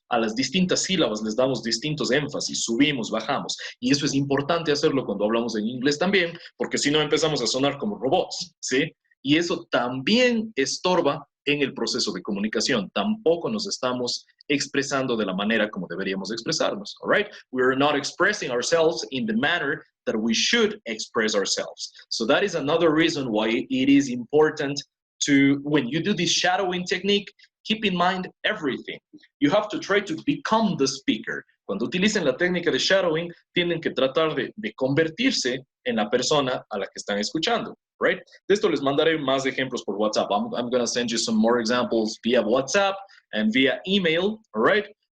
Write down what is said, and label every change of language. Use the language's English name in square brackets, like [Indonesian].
[Spanish] A las distintas sílabas les damos distintos énfasis, subimos, bajamos. Y eso es importante hacerlo cuando hablamos en inglés también, porque si no empezamos a sonar como robots, ¿sí? Y eso también estorba en el proceso de comunicación. Tampoco nos estamos expresando de la manera como deberíamos expresarnos, all right? [English] We're not expressing ourselves in the manner that we should express ourselves. So that is another reason why it is important to, when you do this shadowing technique, keep in mind everything. You have to try to become the speaker. [Spanish] Cuando utilicen la técnica de shadowing, tienen que tratar de convertirse en la persona a la que están escuchando, right? De esto les mandaré más ejemplos por WhatsApp. [English] I'm going to send you some more examples via WhatsApp and via email, all right?